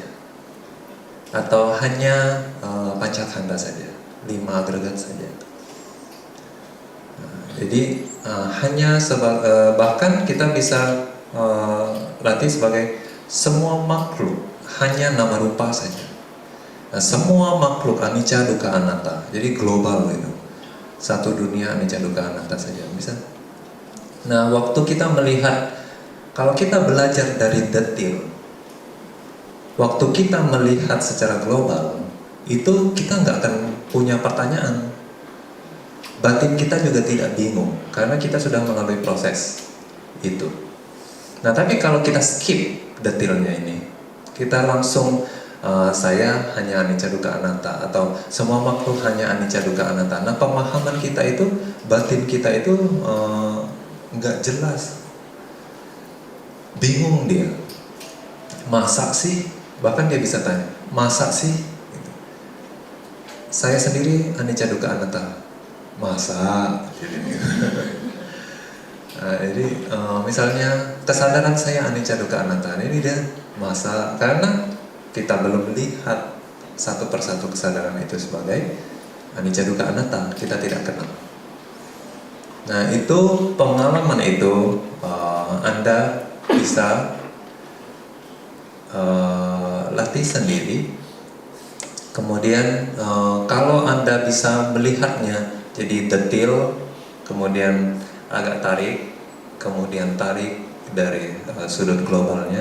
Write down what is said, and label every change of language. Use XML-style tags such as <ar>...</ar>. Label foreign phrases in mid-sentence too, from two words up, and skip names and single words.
<id>Atau hanya pancakanda saja, 5 agregat saja. Jadi hanya bahkan kita bisa latih sebagai semua makhluk hanya</id> <pi>nama rupa</pi> <id>saja. Nah, semua makhluk</id> <pi>anicca dukkha anatta.</pi> <id>Jadi global itu. Satu dunia</id> <pi>anicca dukkha anatta</pi> <id>saja bisa. Nah, waktu kita melihat, kalau kita belajar dari detail, waktu kita melihat secara global, itu kita nggak akan punya pertanyaan. Batin kita juga tidak bingung karena kita sudah melalui proses itu. Nah tapi kalau kita skip detailnya ini, kita langsung saya hanya</id> <pi>anicca dukkha anatta</pi> <id>atau semua makhluk hanya</id> <pi>anicca dukkha anatta.</pi> <id>Nah pemahaman kita itu, batin kita itu nggak jelas, bingung dia. Masa sih? Bahkan dia bisa tanya, masa sih? Gitu. Saya sendiri</id> <pi>anicca dukkha anatta.</pi> <id>Masa? Nah, jadi misalnya kesadaran saya</id> <pi>anicca dukkha anatta,</pi> <id>ini dia masa, karena kita belum melihat satu persatu kesadaran itu sebagai</id> <pi>anicca dukkha anatta,</pi> <id>kita tidak kenal. Nah itu pengalaman itu Anda bisa latih sendiri. Kemudian kalau Anda bisa melihatnya jadi detail, kemudian agak tarik, kemudian tarik dari sudut globalnya.</id>